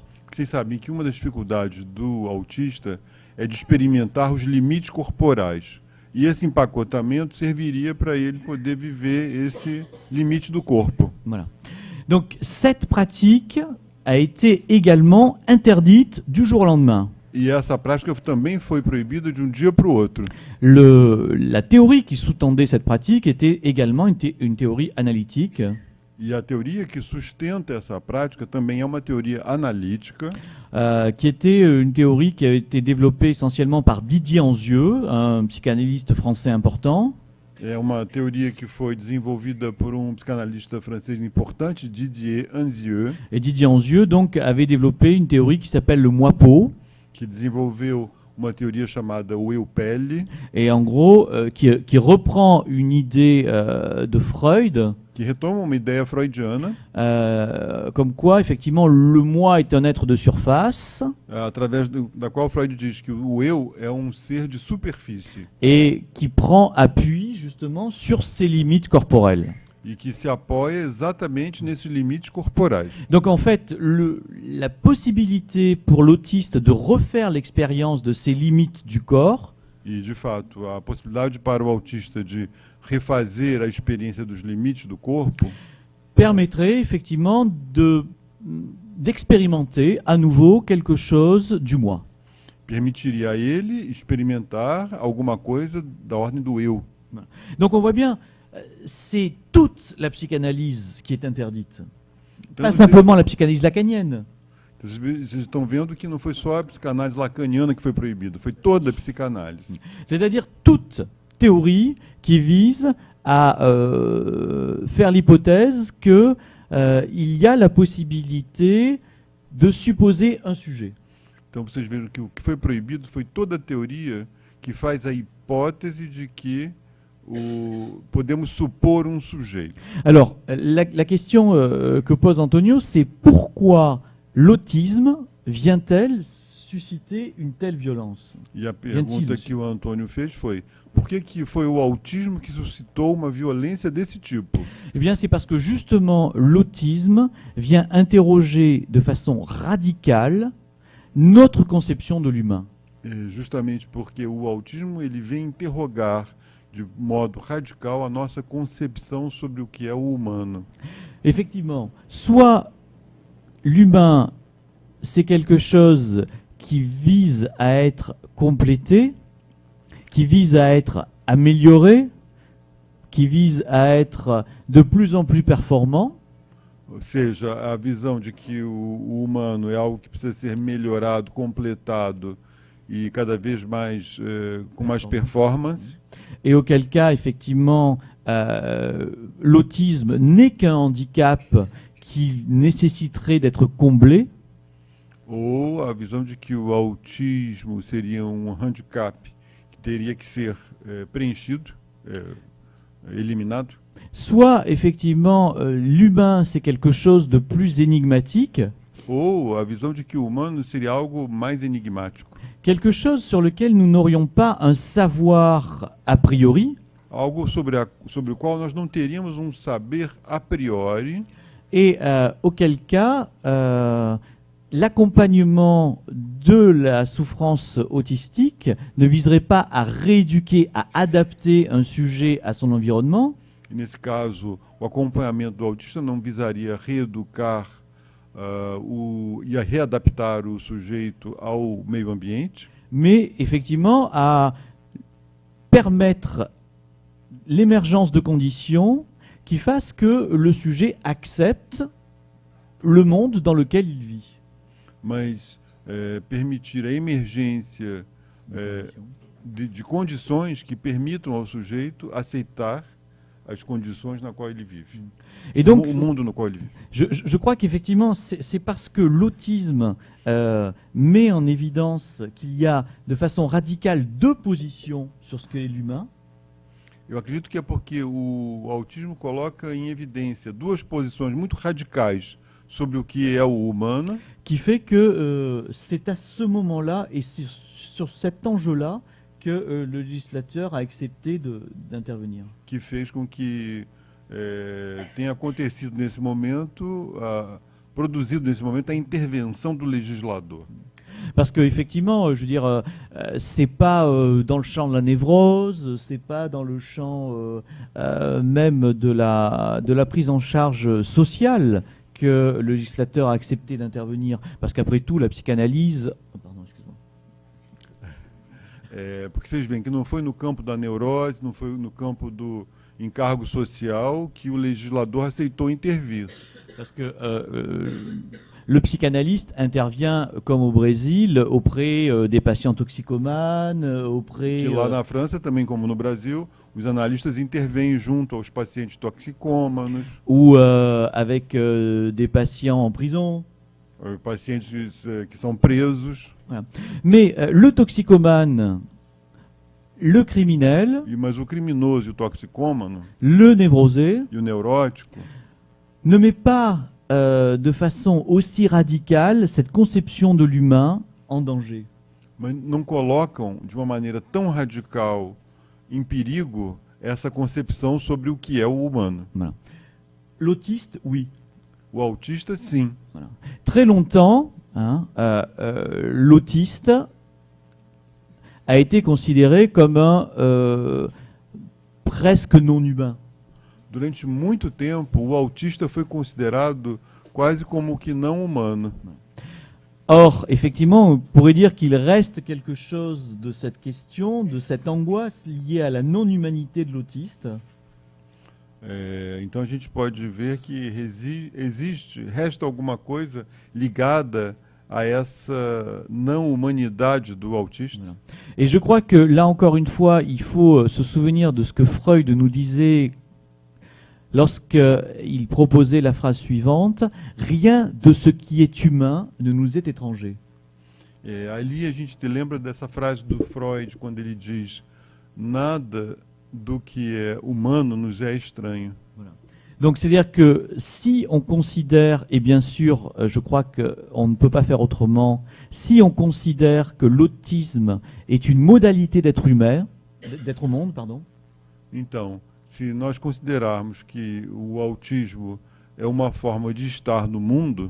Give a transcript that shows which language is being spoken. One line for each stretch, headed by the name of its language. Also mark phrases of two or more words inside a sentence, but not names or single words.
Portuguese: Vocês sabem que uma das dificuldades do autista é de experimentar os limites corporais. E esse empacotamento serviria para ele poder viver esse limite do corpo.
French: Voilà. Donc cette pratique a été également interdite du jour au lendemain.
Portuguese: E essa prática também foi proibida de dia para o outro.
French: La théorie qui sous-tendait cette pratique était également une théorie analytique.
Portuguese: E a teoria que sustenta essa prática também é uma teoria analítica,
French: Qui était une théorie qui a été développée essentiellement par Didier Anzieux, un psychanalyste français important.
Portuguese: é uma teoria que foi desenvolvida por psicanalista francês importante, Didier Anzieux,
French: Et Didier Anzieux donc avait développé une théorie qui s'appelle le moi-peau,
Portuguese: que desenvolveu uma teoria chamada o eu-pele,
French: et en gros qui reprend une idée de Freud,
Portuguese: que retoma uma ideia freudiana,
French: comme quoi effectivement le moi est un être de surface
Portuguese: através da qual Freud diz que o eu é ser de superfície
French: et qui prend appui justement sur ses limites corporelles.
Portuguese: e que se apoia exatamente nesses limites corporais.
French: Donc en fait, la possibilité pour l'autiste de refaire l'expérience de ses limites du corps
Portuguese: E, de fato, a possibilidade para o autista de refazer a experiência dos limites do corpo
French: permettrait effectivement d'expérimenter à nouveau quelque chose du moi.
Portuguese: permitiria a ele experimentar alguma coisa da ordem do eu.
French: Donc on voit bien, c'est toute la psychanalyse qui est interdite.
Portuguese: Então,
French: Pas simplement la psychanalyse lacanienne.
Portuguese: vocês estão vendo que não foi só a psicanálise lacaniana que foi proibida, foi toda a psicanálise.
French: C'est-à-dire toute théorie qui vise à faire l'hypothèse que il y a la possibilité de supposer un sujet.
Portuguese: Então vocês viram que o que foi proibido foi toda a teoria que faz a hipótese de que podemos supor sujeito.
French: Alors, la question que pose Antonio, c'est pourquoi l'autisme vient-elle susciter une telle violence?
Portuguese: E a pergunta que o Antônio fez foi: por que foi o autismo que suscitou uma violência desse tipo?
French: Eh bien, c'est parce que justement, l'autisme vient interroger de façon radicale notre conception de l'humain.
Portuguese: Justamente porque o autismo ele vem interrogar de modo radical a nossa concepção sobre o que é o humano.
French: Effectivement, soit l'humain, c'est quelque chose qui vise à être complété, qui vise à être amélioré, qui vise à être de plus en plus performant.
Portuguese: Ou seja, a visão de que o humano é algo que precisa ser melhorado, completado e cada vez mais com mais performance.
French: Et auquel cas, effectivement, l'autisme n'est qu'un handicap qui nécessiterait d'être comblé.
Portuguese: Ou a visão de que o autismo seria handicap que teria que ser preenchido, eliminado.
French: Soit, effectivement, l'humain, c'est quelque chose de plus énigmatique,
Portuguese: Ou a visão de que o humano seria algo mais enigmático.
French: quelque chose sur lequel nous n'aurions pas un savoir a priori,
Portuguese: Algo sobre o qual nós não teríamos saber a priori,
French: et auquel cas, l'accompagnement de la souffrance autistique ne viserait pas à rééduquer, à adapter un sujet à son environnement,
Portuguese: e nesse caso o acompanhamento do autista não visaria reeducar e a readaptar o sujeito ao meio ambiente,
French: mais effectivement à permettre l'émergence de conditions qui fassent que le sujet accepte le monde dans lequel il vit.
Portuguese: mas permitir a emergência de condições que permitam ao sujeito aceitar as condições na qual ele vive.
French: Et donc,
Portuguese: O mundo no qual ele vive.
French: je crois qu'effectivement, c'est parce que l'autisme met en évidence qu'il y a de façon radicale deux positions sur ce qu'est l'humain,
Portuguese: Eu acredito que é porque o autismo coloca em evidência duas posições muito radicais sobre o que é o humano,
French: qui fait que c'est à ce moment-là et c'est sur cet enjeu-là que le législateur a accepté d'intervenir.
Portuguese: que fez com que tenha acontecido nesse momento, produzido nesse momento a intervenção do legislador.
French: Parce que effectivement, je veux dire, c'est pas dans le champ de la névrose, c'est pas dans le champ même de la prise en charge sociale que le législateur a accepté d'intervenir. Parce qu'après tout, la psychanalyse, pardon, excuse-moi.
Portuguese: Porque vocês veem que não foi no campo da neurose, não foi no campo do encargo social que o legislador aceitou intervir.
French: Parce que le psychanalyste intervient, comme au Brésil, auprès des patients toxicomanes, auprès...
Portuguese: Que lá na França, também como no Brasil, os analistas intervêm junto aos pacientes toxicômanos,
French: ou avec des patients en prison.
Portuguese: pacientes que são presos.
French: Voilà. Mais le toxicomane, le criminel,
Portuguese: Mas o criminoso e o toxicômano
French: le névrosé,
Portuguese: e o neurótico
French: ne met pas de façon aussi radicale cette conception de l'humain en danger.
Portuguese: mas não colocam de uma maneira tão radical em perigo essa concepção sobre o que é o humano.
French: Voilà. L'autiste, oui.
Portuguese: O autista, sim.
French: Voilà. Très longtemps, l'autiste a été considéré comme un presque non-humain.
Portuguese: Durante muito tempo, o autista foi considerado quase como que não humano.
French: Or, effectivement, on pourrait dire qu'il reste quelque chose de cette question, de cette angoisse liée à la non-humanité de l'autiste.
Portuguese: Então a gente pode ver que resta alguma coisa ligada a essa não humanidade do autista.
French: Voilà. Et je crois que là encore une fois, il faut se souvenir de ce que Freud nous disait lorsqu'il proposait la phrase suivante: rien de ce qui est humain ne nous est étranger.
Portuguese: Ali a gente lembra dessa frase do Freud quando ele diz: nada do que é humano nos é estranho.
French: Voilà. Donc c'est-à-dire que si on considère, et bien sûr je crois qu'on ne peut pas faire autrement, si on considère que l'autisme est une modalité d'être au monde, pardon.
Portuguese: Então, se nós considerarmos que o autismo é uma forma de estar no mundo,